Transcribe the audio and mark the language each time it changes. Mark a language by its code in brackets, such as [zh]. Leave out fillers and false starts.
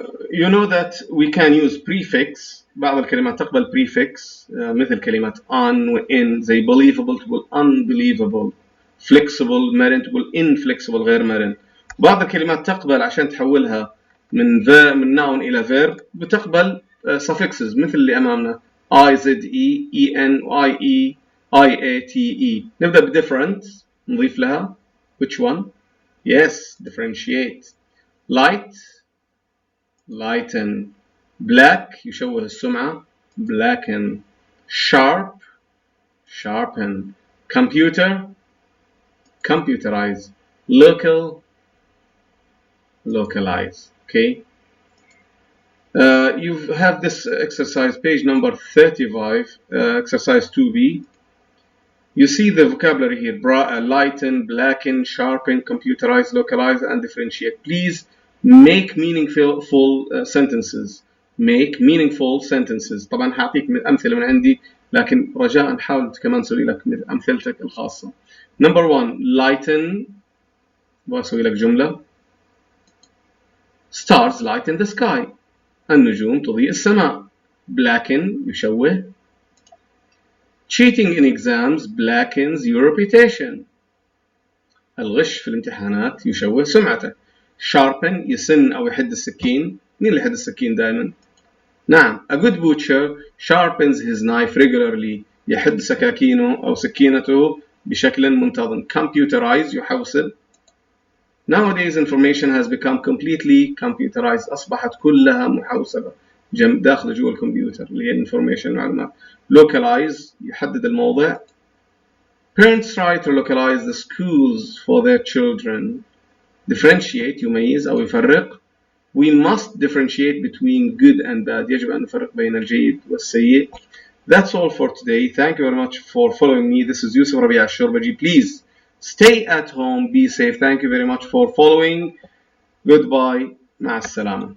[en] you know that we can use prefix. [ar] بعض الكلمات تقبل prefix مثل كلمة on و in. زي believable تقول unbelievable. flexible مرن تقول inflexible غير مرن. بعض الكلمات تقبل عشان تحولها من noun إلى verb بتقبل suffixes مثل اللي أمامنا I, Z, E, E, N, I, E, I, A, T, E. نبدأ ب different نضيف لها [en] which one? yes, differentiate. light lighten. black [ar] يشوه السمعة [en] blacken. sharp sharpen. computer computerize. local localize. okay. you have this exercise page number 35 exercise 2b. you see the vocabulary here: lighten, blacken, sharpen, computerize, localize, and differentiate. please make meaningful sentences. make meaningful sentences. [ar] طبعا هعطيك أمثلة من عندي، لكن رجاء حاول كمان تسوي لك أمثلتك الخاصة. number 1 lighten وأسوي لك جملة. [en] stars lighten the sky [ar] النجوم تضيء السماء. [en] blacken يشوه. cheating in exams blackens your reputation [ar] الغش في الامتحانات يشوه سمعتك. sharpen يسن أو يحد السكين. مين اللي يحد السكين دائما؟ نعم. [en] a good butcher sharpens his knife regularly [ar] يحد سكاكينه أو سكينته بشكل منتظم. computerize يحوسب. [en] nowadays information has become completely computerized [ar] أصبحت كلها محوسبة داخل جوا الكمبيوتر اللي هي information معلومات. localize يحدد الموضع. [en] parents try to localize the schools for their children. [ar] differentiate يميز أو يفرق. [en] we must differentiate between good and bad [ar] يجب أن نفرق بين الجيد والسيء. [en] that's all for today. thank you very much for following me. this is Yousef Alshorbaji. please stay at home, be safe. thank you very much for following. goodbye. [ar] مع السلامة.